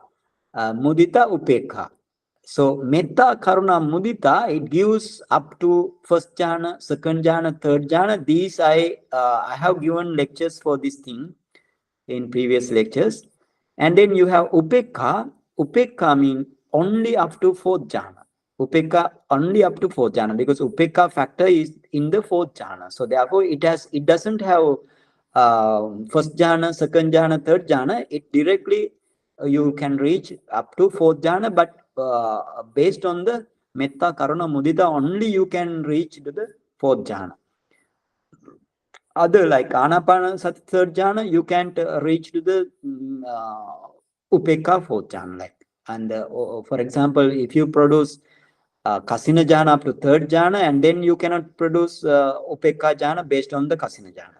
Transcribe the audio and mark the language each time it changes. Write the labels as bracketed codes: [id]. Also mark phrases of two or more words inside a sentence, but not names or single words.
[pi] Mudita, Upekha. So Metta, Karuna, Mudita, [en] it gives up to first jhana, second jhana, third jhana. These I have given lectures for this thing in previous lectures. And then you have Upekha. Upekha means only up to 4th jhana. Upekha only up to 4th jhana, because Upekha factor is in the 4th jhana. So therefore, it doesn't have first jhana, second jhana, third jhana. It directly you can reach up to 4th jhana, but based on the [pi] metta, karuna, mudita, [en] only you can reach to the fourth jhana. Other like anapanasati third jhana, you can't reach to the upeka fourth jhana. Like, and for example, if you produce [pi] kasina jhana [en] up to third jhana, and then you cannot produce [pi] upeka jhana [en] based on the [pi] kasina jhana.